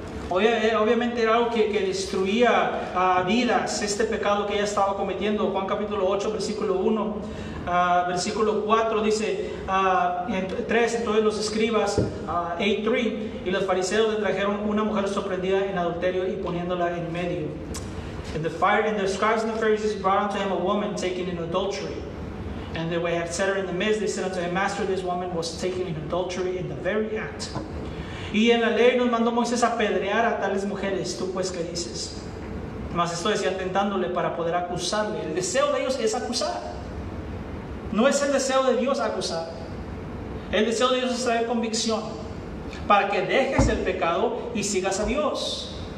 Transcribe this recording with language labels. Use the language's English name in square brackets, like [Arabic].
[Spanish] Obviamente era algo que destruía vidas, este pecado que ella estaba cometiendo. Juan capítulo 8, versículo 1, versículo 4 dice, 3, entonces los escribas, 8:3, y los fariseos le trajeron una mujer sorprendida en adulterio y poniéndola en medio. [English] And the scribes and the Pharisees brought unto him a woman taken in adultery. And when they had set her in the midst, they said unto him, Master, this woman was taken in adultery in the very act. [Spanish] Y en la ley nos mandó Moisés a apedrear a tales mujeres. ¿Tú pues qué dices? Mas esto decían tentándole para poder acusarle. El deseo de ellos es acusar. No es el deseo de Dios acusar. El deseo de Dios es traer convicción para que dejes el pecado y sigas a Dios.